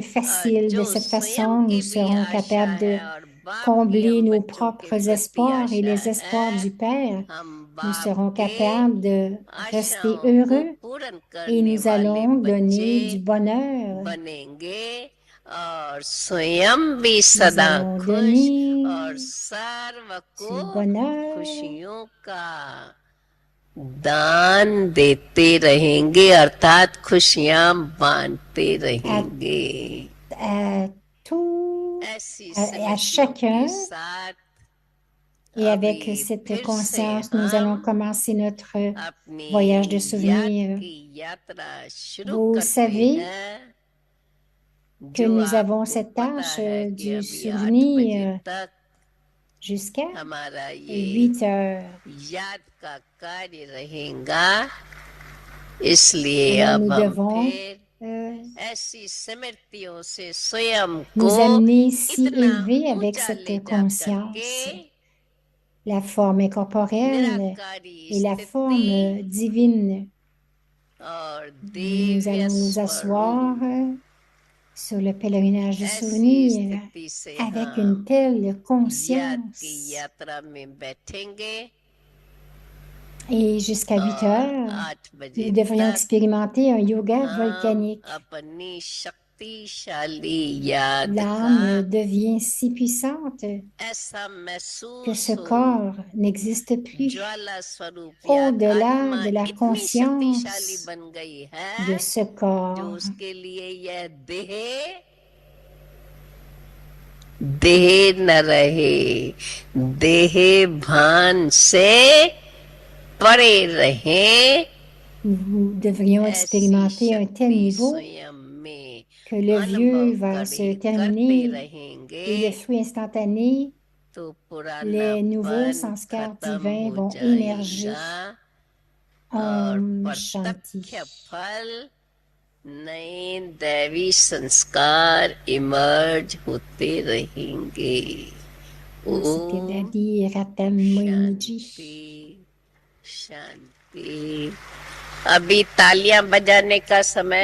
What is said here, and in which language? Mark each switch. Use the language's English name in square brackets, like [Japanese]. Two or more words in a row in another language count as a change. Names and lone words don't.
[French] De cette façon, nous serons capables combler nos propres espoirs et les espoirs du Père, nous serons capables de rester heureux et nous allons donner du bonheur. Nous allons donner du bonheur. [Hindi] दान देते रहेंगे अर्थात खुशियां बांटते [French] à, [Hindi] रहेंगे [French] à tout, [Hindi] ऐसी [French] à [Hindi] स्मृतियों के [French] chacun. [Hindi] साथ [French] Et avec [Hindi] अभी [French] cette [Hindi] फिर से [French] conscience, nous allons [Hindi] हम [French] commencer notre voyage de [Hindi] अपनी याद [French] souvenirs. [Hindi] की यात्रा शुरू [French] Vous [Hindi] करते [French] savez [Hindi] हैं [French] que [Hindi] जो [French] nous avons [Hindi] आपको [French] cette [Hindi] पता [French] tâche [Hindi] है कि [French] du [Hindi] अभी 8 बजे [French] souvenir [Hindi] तक [French] jusqu'à [Hindi] हमारा ये [French] 8 heures. [Hindi] याद का कार्य रहेगा इसलिए [French] Alors [Hindi] अब [French] nous [Hindi] हम [French] devons [Hindi] फिर euh, ऐसी स्मृतियों से स्वयं को [French] nous amener si [Hindi] इतना [French] élevés avec [Hindi] ऊंचा ले [French] cette [Hindi] जा करके [French] conscience, la forme corporelle [Hindi] निराकारी [French] et la [Hindi] स्थिति [French] forme divine. [Hindi] और [French] Nous [Hindi] दिव्य [French] allons nous asseoir [Hindi] स्वरूप [French] sur le pèlerinage du [Hindi] ऐसी [French] souvenir [Hindi] स्थिति से [French] avec une [Hindi] हम [French] telle [Hindi] याद की [French] conscience. [Hindi] यात्रा में बैठेंगे [French] Et jusqu'à 8 [Hindi] और [French] heures, [Hindi] 8 बजे [French] nous devrions [Hindi] तक [French] expérimenter un yoga [Hindi] हम [French] volcanique. [Hindi] अपनी शक्तिशाली याद का [French] L'âme devient si puissante [Hindi] ऐसा [French] que [Hindi] महसूस [French] ce [Hindi] हो [French] corps n'existe plus. [Hindi] ज्वाला स्वरूप याद [French] Au-delà [Hindi] आत्मा [French] de la [Hindi] इतनी शक्तिशाली [French] conscience [Hindi] बन गई [French] de [Hindi] है [French] ce [Hindi] जो [French] corps, [Hindi] उसके लिए यह देह देह न रहे देह भान से परे रहे [French] nous devrions [Hindi] ऐसी [French] expérimenter un tel [Hindi] शक्ति [French] niveau [Hindi] स्वयं में [French] que le vieux [Hindi] अनुभव [French] va se [Hindi] करते [French] terminer [Hindi] रहेंगे [French] et le fruit instantané, [Hindi] तो [French] les nouveaux [Hindi] पुरानापन संस्काrs खत्म [French] divins [Hindi] हो [French] vont émerger. [Hindi] जाएगा और ओम शांति. प्रत्यक्ष फल नए दैवी संस्कार इमर्ज होते रहेंगे Namaste ओम Daddy Ratam Moiniji. शांति शांति अभी तालियां बजाने का समय